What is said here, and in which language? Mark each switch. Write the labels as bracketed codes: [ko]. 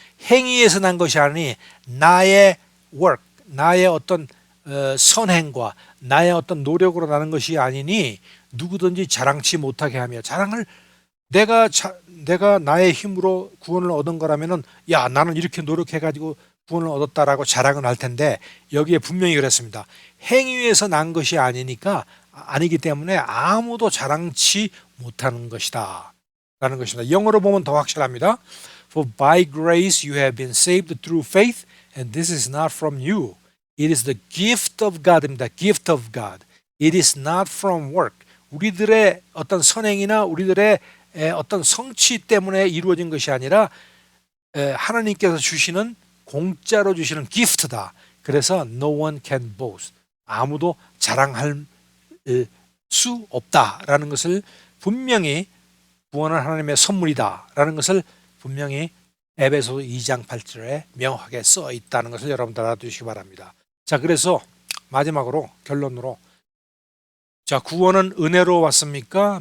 [ko] 행위에서 난 것이 아니니 나의 work, 나의 어떤 선행과 나의 어떤 노력으로 나는 것이 아니니 누구든지 자랑치 못하게 하며, 자랑을 내가 나의 힘으로 구원을 얻은 거라면은 야, 나는 이렇게 노력해가지고 구원을 얻었다라고 자랑을 할 텐데, 여기에 분명히 그랬습니다. 행위에서 난 것이 아니기 때문에 아무도 자랑치 못하는 것이다 라는 것입니다. 영어로 보면 더 확실합니다. [en] For by grace you have been saved through faith, and this is not from you. It is the gift of God입니다. Gift of God. It is not from work. [ko] 우리들의 어떤 선행이나 우리들의 어떤 성취 때문에 이루어진 것이 아니라 하나님께서 주시는, 공짜로 주시는 기프트다. 그래서 [en] no one can boast. [ko] 아무도 자랑할 수 없다라는 것을 분명히, 구원은 하나님의 선물이다라는 것을 분명히 에베소 2장 8절에 명확하게 써 있다는 것을 여러분들 알아두시기 바랍니다. 자, 그래서 마지막으로, 결론으로, 자, 구원은 은혜로 왔습니까?